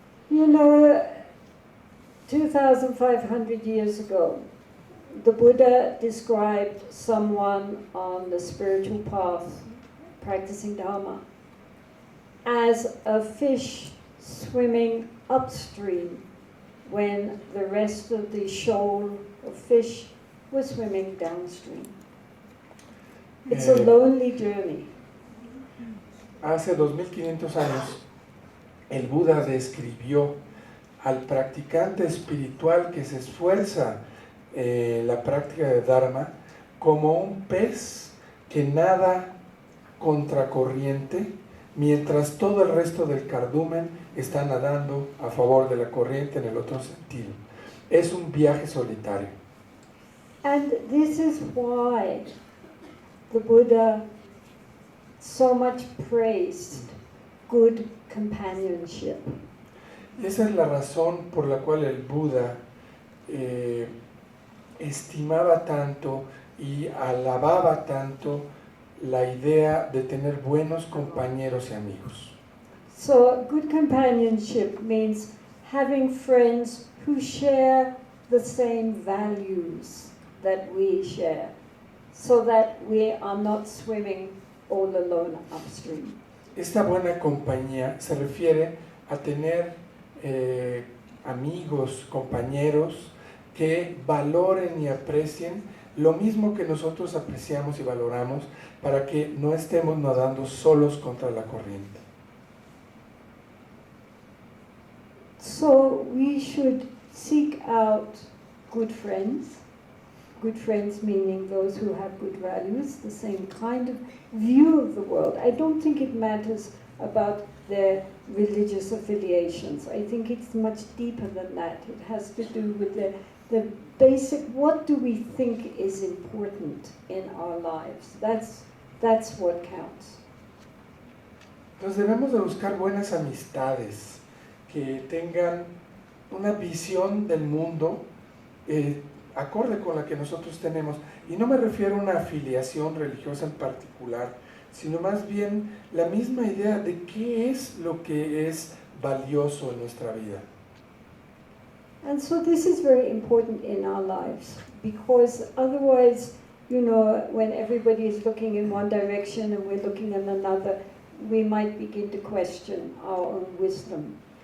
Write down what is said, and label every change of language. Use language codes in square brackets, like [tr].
[en] You know, 2,500 years ago, the Buddha described someone on the spiritual path practicing Dharma as a fish swimming upstream when the rest of the shoal of fish was swimming downstream. It's a lonely journey. [es] Hace 2500 años, el Buda describió al practicante espiritual que se esfuerza en la práctica de Dharma como un pez que nada contracorriente, mientras todo el resto del cardumen está nadando a favor de la corriente en el otro sentido. Es un viaje solitario. [en] And this is why the Buddha so much praised good companionship. [es] Y esa es la razón por la cual el Buda estimaba tanto y alababa tanto la idea de tener buenos compañeros y amigos. [en] So good companionship means having friends who share the same values that we share, so that we are not swimming all alone upstream. [es] Esta buena compañía se refiere a tener amigos, compañeros que valoren y aprecien lo mismo que nosotros apreciamos y valoramos, para que no estemos nadando solos contra la corriente. [en] So we should seek out good friends meaning those who have good values, the same kind of view of the world. I don't think it matters about their religious affiliations. I think it's much deeper than that. It has to do with the basic, what do we think is important in our lives? That's what counts. [es] Entonces debemos de buscar buenas amistades que tengan una visión del mundo acorde con la que nosotros tenemos. Y no me refiero a una afiliación religiosa en particular, sino más bien la misma idea de qué es lo que es valioso en nuestra vida. [en] And so this is very important in our lives, because otherwise, you know, when everybody is looking in one direction and we're looking in another, we might begin to question our own wisdom.